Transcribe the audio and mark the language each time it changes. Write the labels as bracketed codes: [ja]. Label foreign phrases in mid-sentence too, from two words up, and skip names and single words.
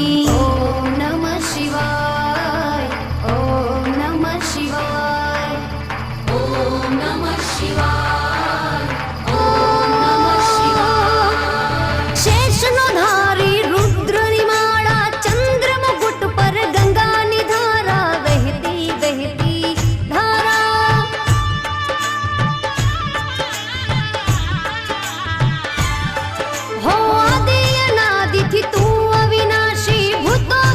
[sa] ॐ नमः शिवाय, ॐ नमः शिवाय, ॐ नमः शिवाय, ॐ नमः शिवाय। [gu] શેષનો ધારી રુદ્રની માળા, ચંદ્રમુકુટ પર ગંગાની ધારા વહેતી વહેતી ધારા। હો આદિ અનાદિથી તું અવિનાશી, ભૂત